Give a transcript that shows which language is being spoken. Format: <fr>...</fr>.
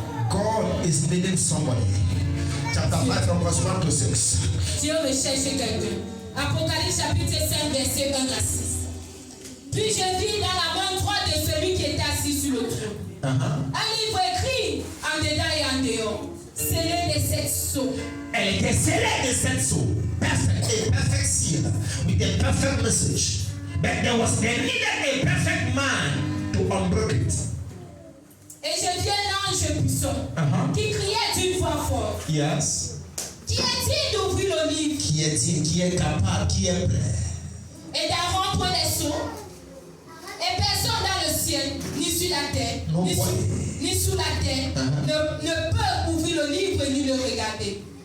<en>God is leading somebody. Chapter 5 from verse 1 to 6.</en> <fr>Dieu veut chercher quelqu'un. Apocalypse chapitre 5 verset 1 à 6. Puis je vis dans la main droite de celui qui était assis sur le trône. Un livre écrit en dedans et en dehors, scellé de 7 sceaux. Elle était scellée de 7 sceaux.</fr> <en>Perfect, a perfect seal with a perfect message. But there needed a perfect man to unbreak it.</en> <fr>Et je vis un ange puissant qui criait d'une voix forte.</fr> <en>Yes.</en> <fr>Qui est-il d'ouvrir le livre? Qui est-il, qui est capable, qui est prêt? Et d'en rompre les sceaux. Et personne dans le ciel, ni sur la terre, ni sous la terre, ne peut ouvrir le livre ni le regarder.</fr>